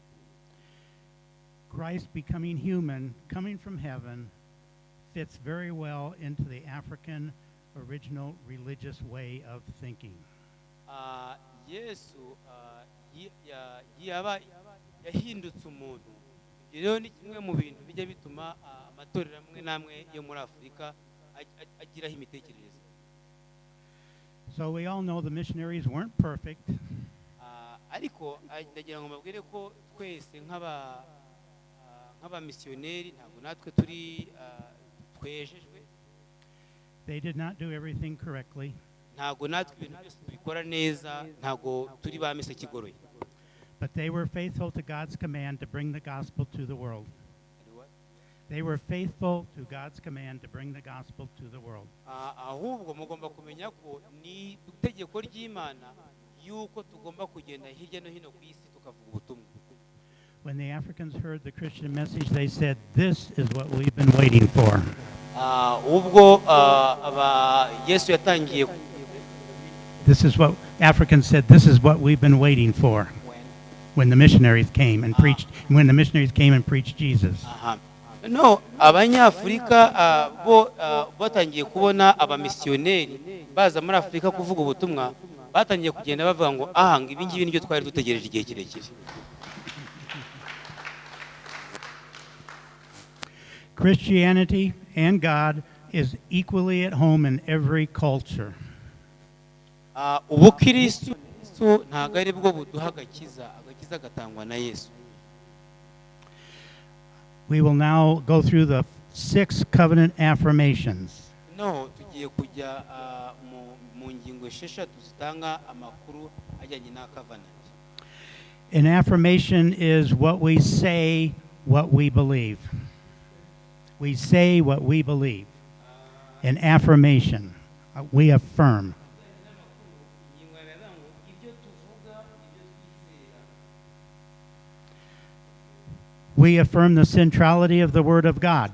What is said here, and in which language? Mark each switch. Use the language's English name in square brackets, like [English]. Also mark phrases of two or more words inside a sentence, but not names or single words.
[English] Christ becoming human, coming from heaven, fits very well into the African original religious way of thinking. [Kinyarwanda] Yesu yahindutse umuntu. Rero ni kimwe mu bintu bijya bituma amatorero amwe namwe yo muri Afrika agiraho imitekerereze. [English] So we all know the missionaries weren't perfect. [Kinyarwanda] Ariko ndagira ngo mbabwire ko twese nk'abamisiyoneri ntabwo natwe turi twejejwe. [English] They did not do everything correctly. [Kinyarwanda] Ntabwo natwe ibintu byose tubikora neza, ntabwo turi ba mise kigoroye. [English] But they were faithful to God's command to bring the gospel to the world. They were faithful to God's command to bring the gospel to the world. [Kinyarwanda] Ahubwo mugomba kumenya ko ni itegeko ry'Imana yuko tugomba kugenda hirya no hino ku isi tukavuga ubutumwa. [English] When the Africans heard the Christian message, they said, "This is what we've been waiting for." [Kinyarwanda] Ubwo Yesu yatangiye [English] This is what Africans said, this is what we've been waiting for when the missionaries came and preached Jesus. [Kinyarwanda] no abanyafurika bo batangiye kubona abamisiyoneri baza muri Afurika kuvuga ubutumwa batangiye kugenda bavuga ngo ahanga ibi ngibi nibyo twari dutegereje igihe kirekire. [English] Christianity and God is equally at home in every culture. [Kinyarwanda] Ubukristo ntago ari bwo buduha agakiza gatangwa na Yesu. [English] We will now go through the 6 covenant affirmations. [Kinyarwanda] No tugiye kujya mu ngingo 6 zitanga amakuru ajyanye na covenant. [English] An affirmation is what we say, what we believe. We say what we believe. An affirmation, we affirm. We affirm the centrality of the Word of God.